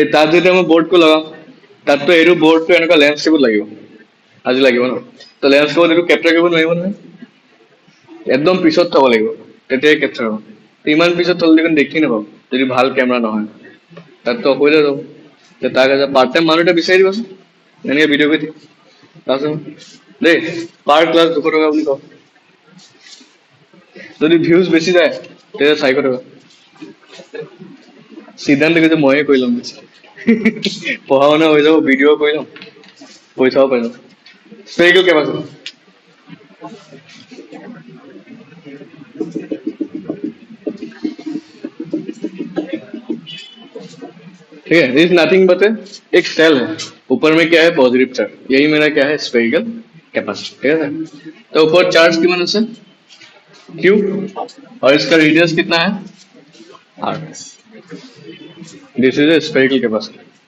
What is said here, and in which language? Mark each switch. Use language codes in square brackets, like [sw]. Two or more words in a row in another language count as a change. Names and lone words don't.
[as] তাত যদি মই বৰ্ডটো লগাম তাততো এইটো বৰ্ডটো এনেকুৱা লেন্সকেপত লাগিব আজি লাগিব ন তো লেন্সকেপত এইটো কেপচাৰ কৰিব নোৱাৰিব নহয় একদম পিছত থব লাগিব তেতিয়াই কেপচাৰ হ'ব ইমান পিছত থলে দেখোন দেখি নাপাম যদি ভাল কেমেৰা নহয় তাততো অসুবিধা যাব তাক এটা [en] part time [as] মানুহ এটা বিচাৰি দিবাচোন এনেকৈ ভিডিঅ' কৰি তাৰপিছত দেই [en] per class [as] 200 টকা বুলি কওঁ যদি ভিউজ বেছি যায় তেতিয়া 400 টকা সিদ্ধান্ত কিন্তু ময়ে কৰি ল'ম পঢ়া শুনা হৈ যাব ভিডিঅ' কৰি ল'ম পইচাও পাই যাম [en] spherical capacity [hi] ठीक है [en] this nothing but [hi] एक सेल है ऊपर में क्या है [en] positive charge [hi] यही मेरा क्या है [en] spherical capacity [hi] ठीक है तो ऊपर चार्ज की मदद से क्यू और इसका रेडियस कितना है आर, [en] this is a spherical capacitor.